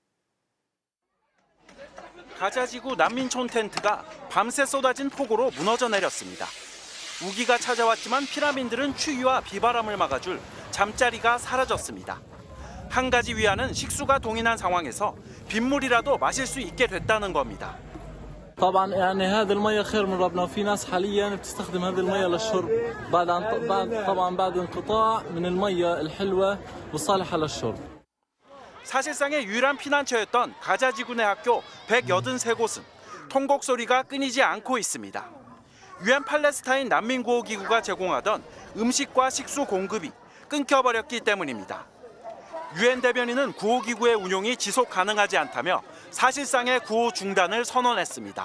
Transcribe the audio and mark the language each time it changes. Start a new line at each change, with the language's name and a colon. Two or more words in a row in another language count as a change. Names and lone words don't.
Korean: 가자지구 난민촌 텐트가 밤새 쏟아진 폭우로 무너져 내렸습니다. 우기가 찾아왔지만 피난민들은 추위와 비바람을 막아줄 잠자리가 사라졌습니다. 한 가지 위안은 식수가 동인한 상황에서 빗물이라도 마실 수 있게 됐다는 겁니다.
Arabic: طبعا يعني هذه المية خير من ربنا وفي ناس حاليا بتستخدم هذه المية للشرب بعد انقطاع من المية الحلوة والصالحة للشرب.
Korean: 사실상의 유일한 피난처였던 가자지구 내 학교 183곳은 통곡 소리가 끊이지 않고 있습니다. 유엔 팔레스타인 난민구호기구가 제공하던 음식과 식수 공급이 끊겨버렸기 때문입니다. 유엔 대변인은 구호기구의 운용이 지속 가능하지 않다며 사실상의 구호 중단을 선언했습니다.